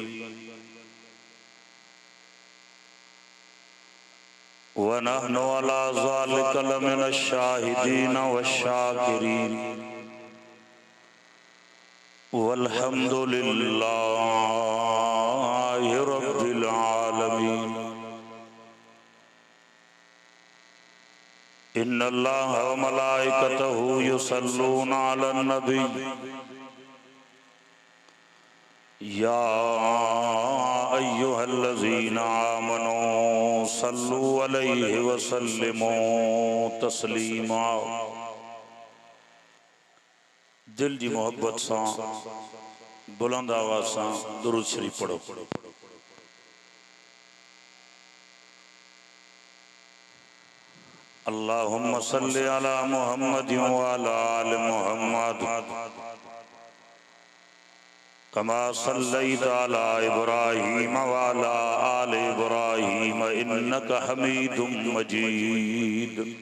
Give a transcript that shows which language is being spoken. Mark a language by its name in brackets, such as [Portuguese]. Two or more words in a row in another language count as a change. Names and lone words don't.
[Arabic] ونحن على ذلك لمن الشاهدين والشاكرين والحمد لله رب العالمين. إن الله وملائكته يصلون على النبي يا أيها الذين آمنوا صلوا عليه وسلموا تسليما. [Urdu] دل جی محبت سے بلند آواز سے درود شریف پڑھو. [Arabic] اللهم صل على محمد وعلى آل محمد كما صليت على إبراهيم وعلى آل إبراهيم إنك حميد مجيد.